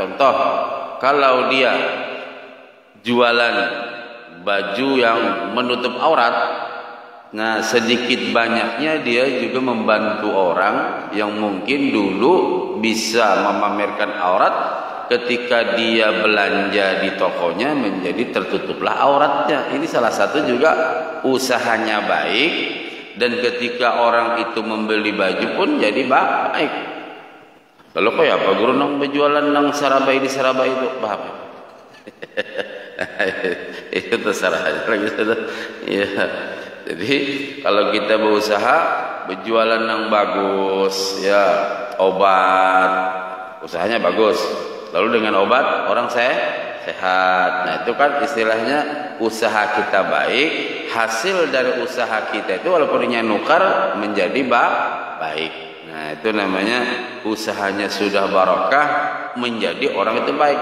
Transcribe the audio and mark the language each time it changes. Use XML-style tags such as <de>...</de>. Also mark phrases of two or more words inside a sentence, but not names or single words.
<id>Contoh, kalau dia jualan baju yang menutup aurat, nah sedikit banyaknya dia juga membantu orang yang mungkin dulu bisa memamerkan aurat. Ketika dia belanja di tokonya menjadi tertutuplah auratnya. Ini salah satu juga usahanya baik, dan ketika orang itu membeli baju pun jadi baik.</id> <bjn>Lalu kok ya apa guru nang berjualan nang sarabai di sarabai itu paham?</bjn> <id>Itu terserah lagi sudah. Ya. Jadi kalau kita berusaha berjualan nang bagus, ya obat, usahanya bagus. Lalu dengan obat orang sehat. Nah, itu kan istilahnya usaha kita baik. Hasil dari usaha kita itu walaupun dia nukar menjadi baik. Nah, itu namanya usahanya sudah barokah, menjadi orang itu baik.</id>